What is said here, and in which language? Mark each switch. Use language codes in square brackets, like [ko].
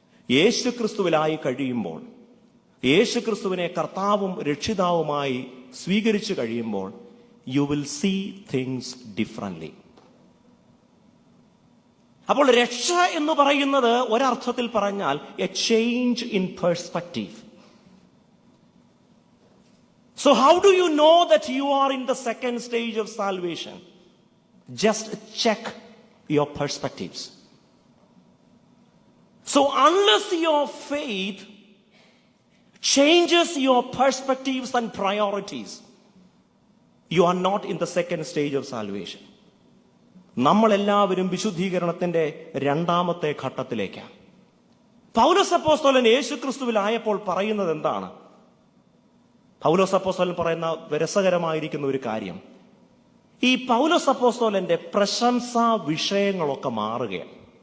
[ml] യേശുക്രിസ്തുവിലായി കഴിയുമ്പോൾ, യേശുക്രിസ്തുവിനെ കർത്താവും രക്ഷിതാവുമായി സ്വീകരിച്ചു കഴിയുമ്പോൾ, [en] You will see things differently. [ml] അപ്പോൾ രക്ഷ എന്ന് പറയുന്നത് ഒരർത്ഥത്തിൽ പറഞ്ഞാൽ [en] A change in perspective. So how do you know that you are in the second stage of salvation? Just check your perspectives. So unless your faith changes your perspectives and priorities, you are not in the second stage of salvation. [ml] നമ്മളെല്ലാവരും വിശുദ്ധീകരണത്തിന്റെ രണ്ടാമത്തെ ഘട്ടത്തിലേക്കാണ്. പൗലോസ് അപ്പോസ്തലൻ യേശുക്രിസ്തുവിലായപ്പോൾ പറയുന്നത് എന്താണ്? പൗലോസ് അപ്പോസ്തലൻ പറയുന്ന രസകരമായിരിക്കുന്ന ഒരു കാര്യം, ഈ പൗലോസ് അപ്പോസ്തലന്റെ പ്രശംസാ വിഷയങ്ങളൊക്കെ മാറുകയാണ്.